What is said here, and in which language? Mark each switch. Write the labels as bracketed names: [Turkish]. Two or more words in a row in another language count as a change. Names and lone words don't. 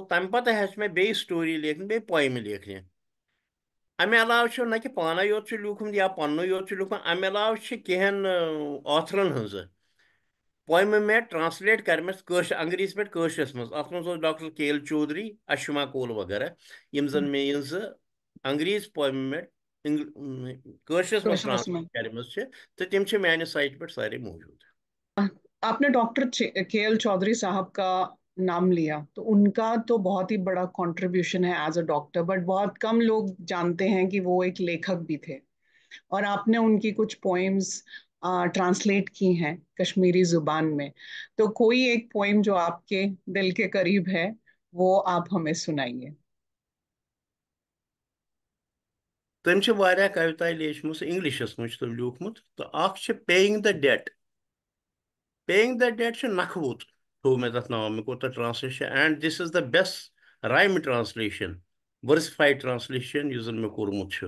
[Kashmiri] تمہِ پتہٕ ہیٚچھ مےٚ بیٚیہِ سٹوری لیکھنہِ بیٚیہِ پویمہٕ لیکھنہِ امہِ علاوٕ چھُ نہ کہِ پانے یوت چھُ لیوٗکھمُت یا پننُے یوت چھُ لیوٗکھمُت امہِ علاوٕ چھِ کینٛہن آتھرن ہٕنٛزٕ پویمہٕ مےٚ ٹرانسلیٹ کرِمژٕ کٲشر انگریٖزی پٮ۪ٹھ کٲشرِس منٛز اتھ منٛز اوس ڈاکٹر کیل چودھری اشما کول وغیرہ یِم زن مےٚ یِم زٕ انگریٖزۍ پویمہٕ مےٚ کٲشرِس منٛز ٹرانسلیٹ کرِمژٕ چھِ تہٕ تِم چھِ میانہِ سایٹہِ پٮ۪ٹھ سارے موٗجوٗد [Urdu] آپ نے ڈاکٹر کے ایل چودھری صاحب کا نام لیا تو ان کا تو بہت ہی بڑا کنٹریبیوشن ہے [English] as a doctor [Urdu] بٹ بہت کم لوگ جانتے ہیں کہ وہ ایک لیکھک بھی تھے اور آپ نے ان کی کچھ پوئمز ٹرانسلیٹ کی ہیں کشمیری زبان میں تو کوئی ایک پوئم جو آپ کے دل کے قریب ہے وہ آپ ہمیں سنائیے [Kashmiri] تٔمۍ چھِ واریاہ کویتایہِ لیچھمٕژ انگلشس منٛز چھُ تٔمۍ لیوٗکھمُت تہٕ اکھ چھِ [English] paying the debt paying the debt [Kashmiri] چھُ نکھوت تھوٚو مےٚ تتھ ناو مےٚ کوٚر تتھ [English] translation and this is the best rhymed translation versified translation [Kashmiri] یُس زن مےٚ کوٚرمُت چھُ